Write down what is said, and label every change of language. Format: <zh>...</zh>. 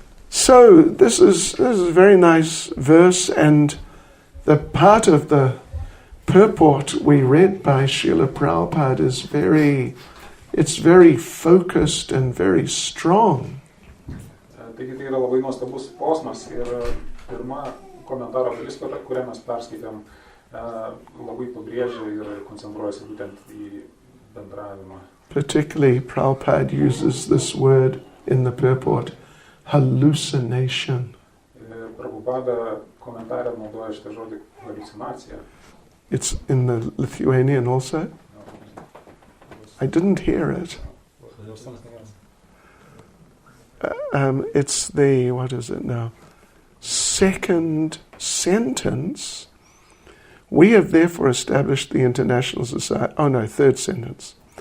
<en>So this is a very nice verse, and the part of the purport we read by Srila Prabhupada is very focused and very strong.</en> <lt>Taigi tai yra labai nuostabus posmas ir pirma komentaro dalis, kurią mes perskaitėm, labai pabrėžia ir koncentruojasi būtent į bendravimą.</lt> <en>Particularly Prabhupada uses this word in the purport, hallucination.</en> <lt>Prabhupada komentarė naudoja šitą žodį haliucinacija.</lt> <en>It's in the Lithuanian also? I didn't hear it. It's the, what is it now? Second sentence. We have therefore established the International Society. Oh no, third sentence.</en>